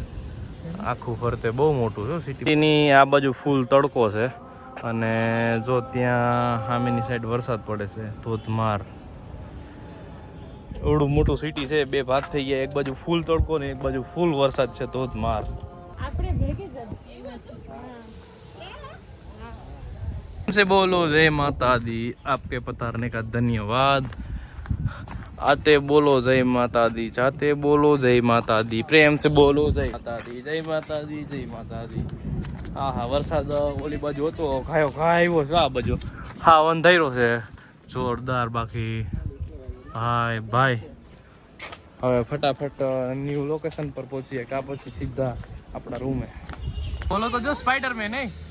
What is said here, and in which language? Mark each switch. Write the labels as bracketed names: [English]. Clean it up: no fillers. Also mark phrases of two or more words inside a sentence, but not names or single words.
[Gujarati] આખું ફરતે બહુ મોટું છે સિટીની. આ બાજુ ફૂલ તડકો છે અને જો ત્યાં સામેની સાઈડ વરસાદ પડે છે ધોધમાર. એવડું મોટું સિટી છે, બે ભાગ થઈ ગયા. એક બાજુ ફૂલ તડકો ને એક બાજુ ફૂલ વરસાદ છે ધોધમાર. [Hindi] से बोलो जय माता दी, आपके पधारने का धन्यवाद. आते बोलो जय माता दी, जाते बोलो जय माता दी. प्रेम से बोलो जय माता दी, जय माता दी, जय माता दी. [Gujarati] હા હા, વરસાદ ઓલી બાજુ હતો, ખાયો આવ્યો છે. આ બાજુ હા અંધારો છે જોરદાર. બાકી હાય ભાઈ, હવે ફટાફટ [English] new location [Gujarati] પર પહોંચીએ કા પછી સીધા આપણા રૂમે. બોલો તો જો સ્પાઈડરમેન નહીં.